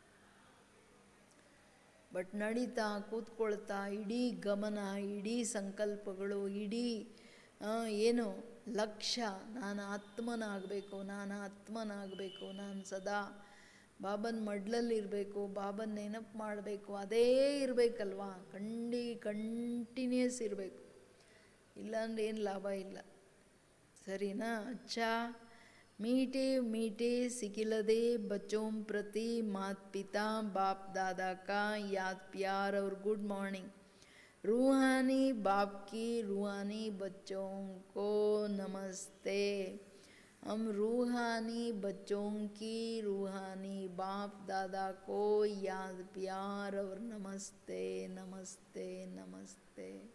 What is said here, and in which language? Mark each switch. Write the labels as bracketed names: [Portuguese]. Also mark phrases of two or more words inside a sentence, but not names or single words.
[Kannada] ಬಟ್ ನಡೀತಾ ಕೂತ್ಕೊಳ್ತಾ ಇಡೀ ಗಮನ, ಇಡೀ ಸಂಕಲ್ಪಗಳು, ಇಡೀ ಏನು ಲಕ್ಷ್ಯ, ನಾನು ಆತ್ಮನಾಗಬೇಕು, ನಾನು ಆತ್ಮನಾಗಬೇಕು, ನಾನು ಸದಾ ಬಾಬನ ಮಡ್ಲಲ್ಲಿರಬೇಕು, ಬಾಬನ ನೆನಪು ಮಾಡಬೇಕು, ಅದೇ ಇರಬೇಕಲ್ವಾ. ಕಂಟಿನ್ಯೂಸ್ ಇರಬೇಕು. ಇಲ್ಲಾಂದ್ರೆ ಏನು ಲಾಭ ಇಲ್ಲ. ಸರಿನಾ? [Hindi] ಅಚ್ಚಾ मीठे मीठे सिकिलदे बच्चों प्रति माता पिता बाप दादा का याद प्यार और [English] good morning. [Hindi] रूहानी बाप की रूहानी बच्चों को नमस्ते. हम रूहानी बच्चों की रूहानी बाप दादा को याद प्यार और नमस्ते नमस्ते नमस्ते.